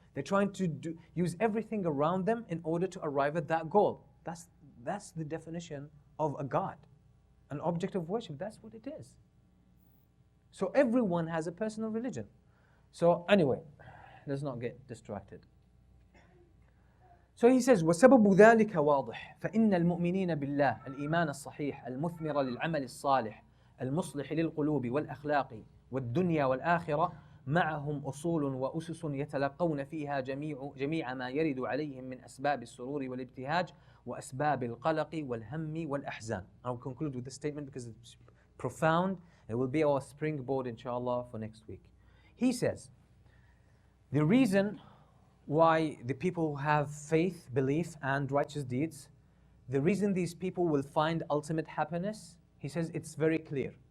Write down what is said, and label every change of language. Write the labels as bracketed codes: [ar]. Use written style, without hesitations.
[en] They're trying to use everything around them in order to arrive at that goal. That's the definition of a God, an object of worship. That's what it is. So everyone has a personal religion. So anyway, let's not get distracted. So he says, [ar] وَسَبَبُ ذَلِكَ وَاضِحٌ فَإِنَّ الْمُؤْمِنِينَ بِاللَّهِ الْإِيمَانَ الصَّحِيحَ الْمُثْمِرَ لِلْعَمَلِ الصَّالِحِ المصلح للقلوب والأخلاق والدنيا والآخرة معهم أصول وأسس يتلقون فيها جميع ما يرد عليهم من أسباب السرور والابتهاج وأسباب القلق والهم والأحزان. [en] I'll conclude with this statement because it's profound. It will be our springboard, inshallah, for next week. He says, the reason why the people who have faith, belief, and righteous deeds, the reason these people will find ultimate happiness, he says it's very clear.